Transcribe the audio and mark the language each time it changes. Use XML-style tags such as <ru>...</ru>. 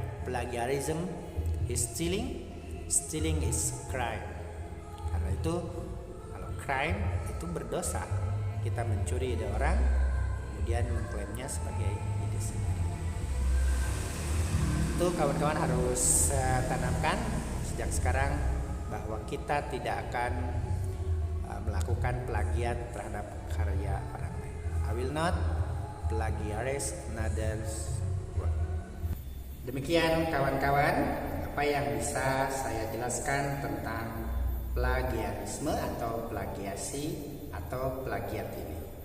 <en>Plagiarism is stealing, stealing is crime.</en> <id>Karena itu kalau crime itu berdosa. Kita mencuri dari orang kemudian mengklaimnya sebagai ide sendiri. Itu kawan-kawan harus tanamkan sejak sekarang bahwa kita tidak akan melakukan plagiat terhadap karya orang lain.</id> <en>I will not plagiarize another's work.</en> <id>Demikian kawan-kawan apa yang bisa saya jelaskan tentang plagiarisme atau plagiasi atau plagiat ini.</id>